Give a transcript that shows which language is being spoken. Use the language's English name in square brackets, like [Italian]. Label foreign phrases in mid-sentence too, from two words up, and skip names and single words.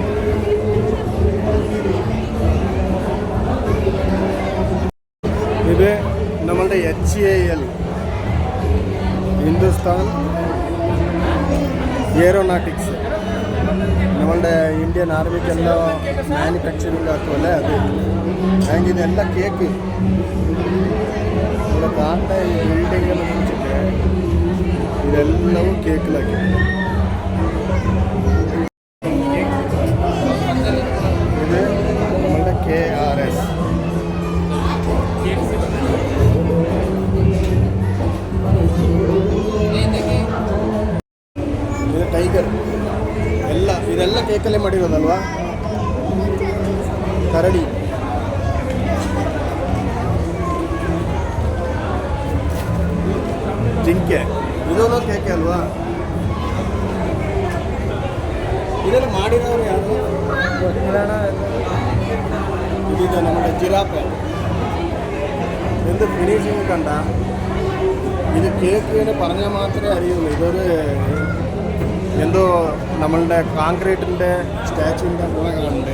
[Malayalam] ഇത് നമ്മളുടെ HAL ഹിന്ദുസ്ഥാൻ എയറോനോട്ടിക്സ്, നമ്മളുടെ ഇന്ത്യൻ ആർമിക്കെല്ലാം മാനുഫാക്ചറിങ് ആക്കുമല്ലേ അത്. അതിന് ഇതെല്ലാം കേക്ക്. ഇവിടെ കാണേണ്ട ഈ ബിൽഡിങ്ങെല്ലാം വെച്ചിട്ട് ഇതെല്ലാം കേക്കിലാക്കി. ഇത് നമ്മളുടെ KRS. [Kannada] ಇದು ಟೈಗರ್. ಇದೆಲ್ಲ ಕೇಕಲ್ಲೇ ಮಾಡಿರೋದಲ್ವಾ. ಕರಡಿ, ಜಿಂಕೆ, ಇದೂ ಕೇಕೆ ಅಲ್ವಾ. ಇದನ್ನು ಮಾಡಿದವರು ಯಾರು? [Malayalam] ഇതിത് നമ്മുടെ ജിറാഫ്. എന്ത് ഫിനിഷിങ് കണ്ട. ഇത് കേക്ക് എന്ന് പറഞ്ഞാൽ മാത്രമേ അറിയുള്ളൂ. ഇതൊരു എന്തോ നമ്മളുടെ കോൺക്രീറ്റിൻ്റെ സ്റ്റാച്ചുവിൻ്റെ പോലെ കാണുന്നുണ്ട്.